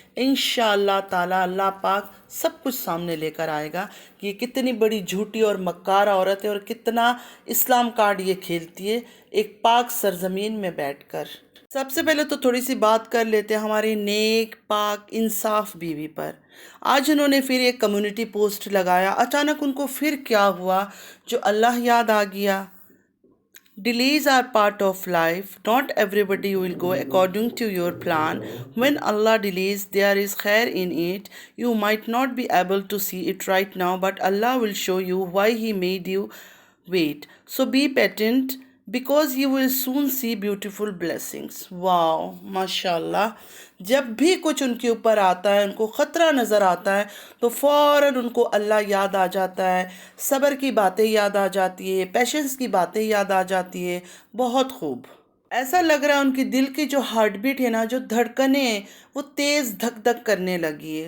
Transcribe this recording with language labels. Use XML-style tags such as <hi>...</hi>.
<hi>इंशाअल्लाह ताला अल्लाह पाक सब कुछ सामने लेकर आएगा कि ये कितनी बड़ी झूठी और मक्कार औरत है और कितना इस्लाम कार्ड ये खेलती है एक पाक सरजमीन में बैठकर। सबसे पहले तो थोड़ी सी बात कर लेते हैं हमारी नेक पाक इंसाफ बीवी पर। आज उन्होंने फिर एक कम्युनिटी पोस्ट लगाया। अचानक उनको फिर क्या हुआ जो अल्लाह याद आ गया।</hi> <en>Delays are part of life. Not everybody will go according to your plan. When Allah delays, there is khair in it. You might not be able to see it right now, but Allah will show you why He made you wait. So be patient because you will soon see beautiful blessings.</en> <hi>Wow, माशाल्लाह। जब भी कुछ उनके ऊपर आता है, उनको ख़तरा नज़र आता है तो फ़ौरन उनको अल्लाह याद आ जाता है, सब्र की बातें याद आ जाती है, पेशेंस की बातें याद आ जाती है। बहुत खूब। ऐसा लग रहा है उनकी दिल की जो हार्ट बीट है ना, जो धड़कनें हैं वो तेज़ धक धक करने लगी है।</hi>